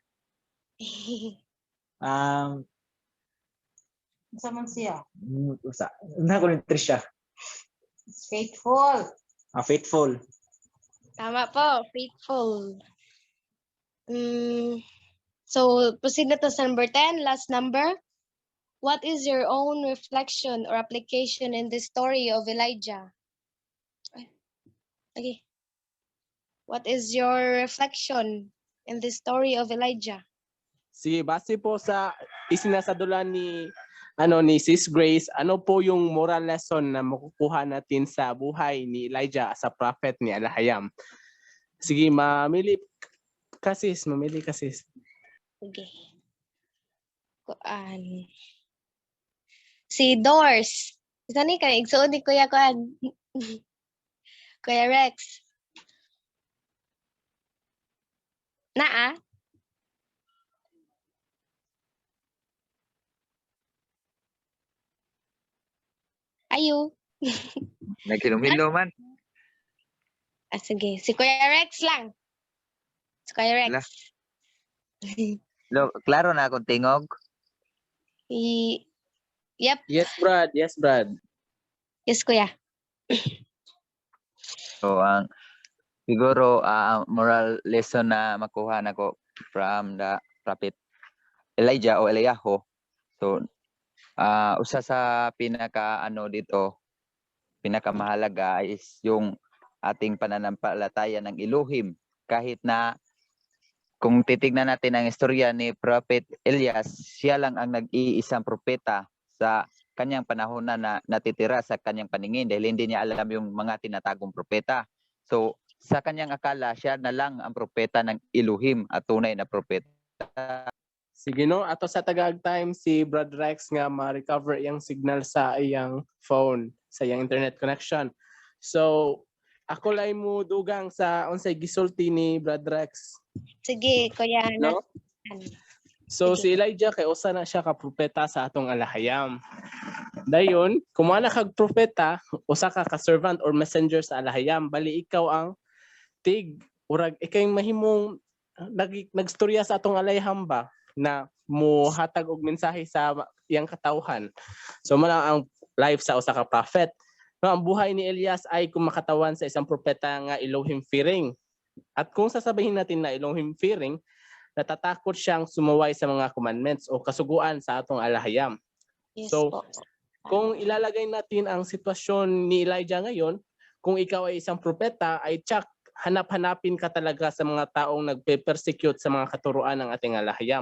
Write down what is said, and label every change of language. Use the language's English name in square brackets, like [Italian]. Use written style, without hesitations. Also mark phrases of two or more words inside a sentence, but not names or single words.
[Cebuano] Sa man siya. Usa. Ko ni Trisha. [English] Faithful. Faithful. [Filipino] Tama po, faithful. So, proceed na to sa number 10, last number. [English] What is your own reflection or application in the story of Elijah? Okay. What is your reflection in the story of Elijah? [Filipino] Sige, base po sa isinasadulan ni Sis Grace, ano po yung [English] moral lesson [Filipino] na makukuha natin sa buhay ni Elijah sa prophet ni Alahayam? Sige, mamili ka sis. Okay. Si Doors. [Cebuano] Isa ni kay igsuon ni Kuya Kuan. Kuya Rex. Naa? Ayo. Nagkilom-hilom man. Sige. Si Kuya Rex lang. Si Kuya Rex. Wala. Klaro na akong tingog. [English] Yep. Yes, Brad. Yes, Kuya. [Cebuano] So, siguro, [English] moral lesson [Cebuano] na makuha na ko [English] from the prophet Elijah [Cebuano] o Eliyahu. [Filipino] So, [Cebuano] usa sa [Filipino] pinakamahalaga is yung ating pananampalataya ng Elohim. Kahit na kung titignan natin ang istorya ni Prophet Elias, siya lang ang nag-iisang propeta sa kanyang panahon na natitira sa kanyang paningin dahil hindi niya alam yung mga tinatagong propeta. So, sa kanyang akala, siya na lang ang propeta ng Elohim at tunay na propeta. [Cebuano] Sige no, ato sa tagag time si Brad Rex nga ma-recover iyang signal sa iyang phone, sa iyang [English] internet connection. [Cebuano] So, ako lay mo dugang sa unsay gisulti ni Brad Rex. Sige, Kuya. No? So Sige. si Elijah kay usa na siya ka propeta sa atong Alahayam. Dayon, kumana kag propeta, usa ka [English] servant or messenger [Cebuano] sa Alahayam, bali ikaw ang urag ikay mahimong nagstorya sa atong Alahayam ba na muhatag og mensahe sa iyang katawhan. So mala ang life sa usa ka prophet. No, [Filipino] ang buhay ni Elias ay kumakatawan sa isang propeta nga Elohim fearing. At kung sasabihin natin na Elohim fearing, natatakot siyang sumuway sa mga commandments o kasuguan [Cebuano] sa atong [Filipino] Alahayam. [English] Yes So, [Filipino] po. kung ilalagay natin ang sitwasyon ni Elijah ngayon, kung ikaw ay isang propeta, ay tsak, hanap-hanapin ka talaga sa mga taong nagpe-persecute sa mga katuruan ng ating Alahayam.